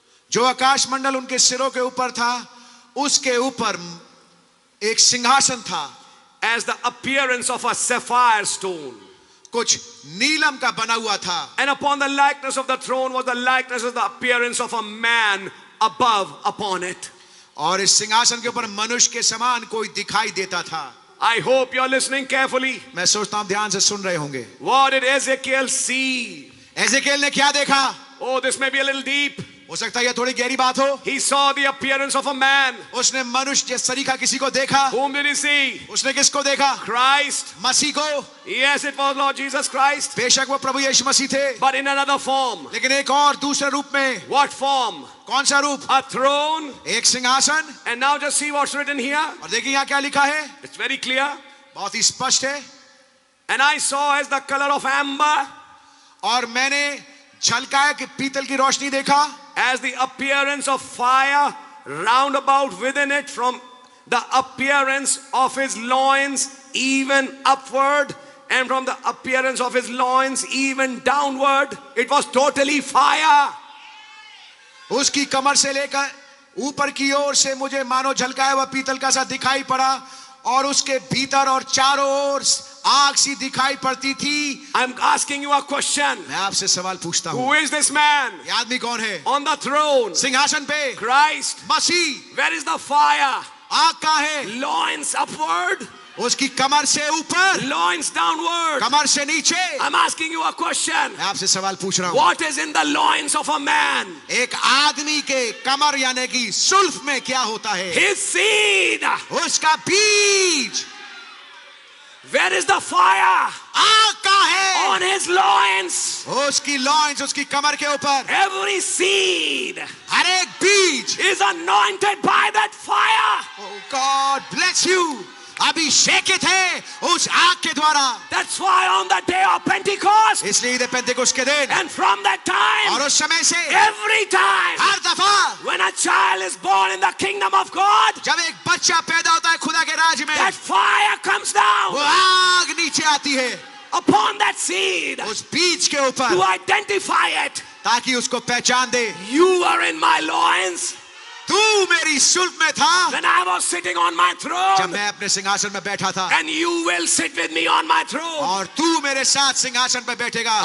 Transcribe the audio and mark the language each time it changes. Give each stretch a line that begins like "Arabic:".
Hindi: जो आकाश मंडल उनके सिरों के ऊपर था, उसके ऊपर एक सिंहासन था,
English: As the appearance of a sapphire stone.
Hindi: कुछ नीलम का बना हुआ था।
English: And upon the likeness of the throne was the likeness of the appearance of a man above upon it.
Hindi: और इस सिंहासन के ऊपर मनुष्य के समान कोई दिखाई देता था।
English: I hope you're listening carefully.
Hindi: मैं सोचता हूं ध्यान से सुन रहे होंगे।
English: What did Ezekiel see?
Hindi: एजेकिएल ने क्या देखा?
English: Oh, this may be a little deep.
Hindi: हो सकता है यह थोड़ी गहरी बात हो।
English: He saw the appearance of a man.
Hindi: उसने मनुष्य जैसा सरीखा किसी को देखा।
English: Whom did he see?
Hindi: उसने किसको देखा?
English: Christ.
Hindi: मसीह को।
English: Yes, it was Lord Jesus Christ.
Hindi: बेशक वो प्रभु यीशु मसीह थे,
English: But in another form.
Hindi: लेकिन एक और दूसरे रूप में।
English: What form?
Hindi: कौन सा रूप?
English: A throne.
Hindi: एक सिंहासन।
English: And now just see what's written here.
Hindi: और देखिए यहाँ क्या लिखा है,
English: It's very clear.
Hindi: बहुत ही स्पष्ट है।
English: And I saw as the color of amber,
Hindi: और मैंने झलकाया कि पीतल की रोशनी देखा,
English: as the appearance of fire round about within it, from the appearance of his loins even upward, and from the appearance of his loins even downward. It was totally fire.
Hindi: उसकी कमर से लेकर ऊपर की ओर से मुझे मानो झलकाया हुआ पीतल का सा दिखाई पड़ा, और उसके भीतर और चारों ओर आग सी दिखाई पड़ती थी।
English: I'm asking you a question.
Hindi: मैं आपसे सवाल पूछता हूँ,
English: Who is this man?
Hindi: ये आदमी कौन है?
English: On the throne.
Hindi: सिंहासन पे
English: Christ.
Hindi: Masih.
English: Where is the fire?
Hindi: आग कहाँ है?
English: Loins upward,
Hindi: उसकी कमर से ऊपर,
English: loins downward.
Hindi: कमर से नीचे।
English: I'm asking you a question.
Hindi: मैं आपसे सवाल पूछ रहा हूँ,
English: What is in the loins of a man?
Hindi: एक आदमी के कमर यानी कि सुल्फ में क्या होता है?
English: His seed.
Hindi: उसका बीज।
English: Where is the fire?
Hindi: आग कहाँ है?
English: On his loins.
Hindi: उसकी लॉइंस, उसकी कमर के ऊपर।
English: Every seed
Hindi: हर एक बीज।
English: is anointed by that fire. Oh God bless you,
Hindi: अभिषेकित है उस आग के द्वारा।
English: That's why on the day of Pentecost,
Hindi: इसलिए पेंतेकोस्त के दिन
English: and from that time,
Hindi: और उस समय से
English: every time,
Hindi: हर दफा
English: when a child is born in the kingdom of God,
Hindi: जब एक बच्चा पैदा होता है खुदा के राज्य में,
English: that fire comes
Hindi: वो
English: down
Hindi: आग नीचे आती है
English: upon that seed
Hindi: उस बीज के
English: to
Hindi: ऊपर,
English: identify it.
Hindi: ताकि उसको पहचान दे।
English: You are in my loins.
Hindi: तू मेरी सुल्क में था
English: when I was sitting on my
Hindi: जब
English: throne,
Hindi: मैं अपने सिंहासन में बैठा था,
English: and you will sit with me on my throne.
Hindi: और तू मेरे साथ सिंहासन पर बैठेगा।